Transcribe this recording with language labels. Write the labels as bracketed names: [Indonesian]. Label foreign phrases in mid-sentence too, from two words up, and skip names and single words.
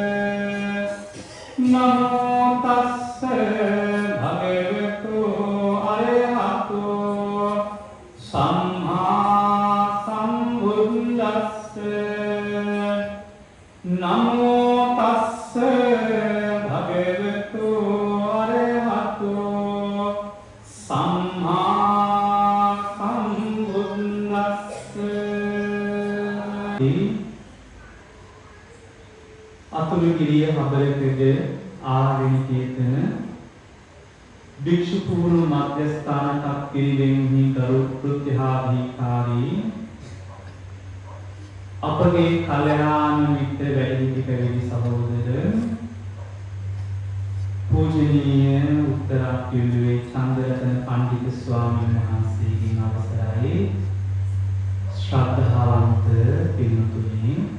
[Pali] නමෝ තස්ස භගවතු අරහතු සම්මා සම්බුද්දස්ස නමෝ තස්ස භගවතු අරහතු සම්මා සම්බුද්දස්ස [Sinhala] අතුරුගිරිය හබලකද ආරෙන් කීතන භික්ෂු පූර්ණ මධ්‍යස්ථානක පිරිවෙන්හි කරු කෘත්‍යාධිකාරී අපගේ කල්යාණ මිත්‍ර වැඩිහිටි පැවිදි සහෝදර පූජනීය උත්තරාකියුවේ චන්දරතන පණ්ඩිත ස්වාමීන් වහන්සේගෙන් අවසරයි ශ්‍රද්ධාවන්ත පින්තුනි